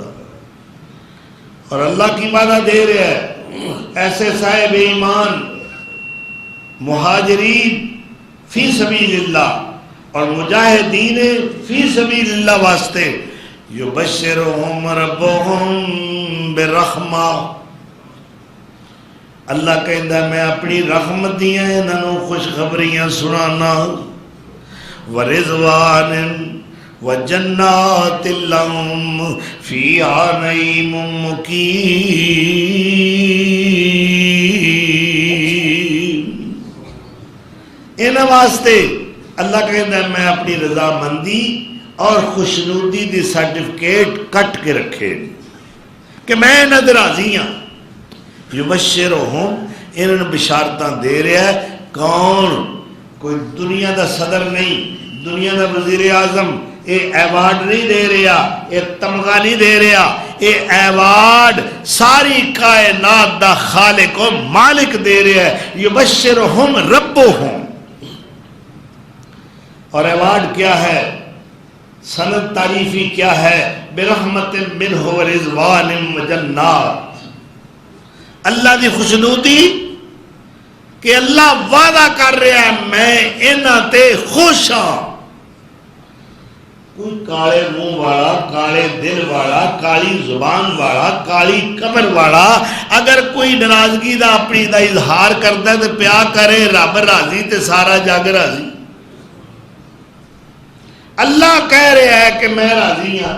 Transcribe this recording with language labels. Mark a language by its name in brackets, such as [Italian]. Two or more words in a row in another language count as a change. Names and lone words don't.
[Urdu] اور اللہ کی وعدہ دے رہے ہیں ایسے صاحب ایمان مہاجرین [Arabic] فی سبیل اللہ [Urdu] اور مجاہدین [Arabic] فی سبیل اللہ [Urdu] واسطے [Arabic] یبشرہم ربہم برحمہ. [Punjabi] اللہ کہندا میں اپنی رحمت دیاں انہاں خوشخبریاں سنانا. [Arabic] ورضوان وجنات لہم فیہا نعیم مقیم. [Punjabi] انہاں واسطے اللہ کہندا ہے میں اپنی رضامندی اور خوشنودی دی سرٹیفکیٹ کٹ کے رکھے کہ میں انہاں دے راضی ہاں. یبشرہم انہاں بشارتاں دے رہا ہے. کون؟ کوئی دنیا دا صدر نہیں، دنیا دا وزیر اعظم یہ ایوارڈ نہیں دے رہا، یہ تمغہ نہیں دے رہا، یہ ایوارڈ ساری کائنات دا خالق و مالک دے رہا ہے. [Arabic] یبشرہم ربہم. [Urdu] اور ایوارڈ کیا ہے؟ سند تعریفی کیا ہے؟ [Arabic] برحمت منہ ورضوان وجنات. [Punjabi] اللہ دی خوشنودی کہ اللہ وعدہ کر رہا ہے میں انہاں تے خوش ہاں. کوئی کالے منہ والا، کالے دل والا، کالی زبان والا، کالی قبر والا اگر کوئی ناراضگی دا اپنی دا اظہار کرتا ہے تو پیا کرے رب راضی تے سارا جگ راضی. [Urdu] اللہ کہہ رہا ہے کہ میں راضی ہاں.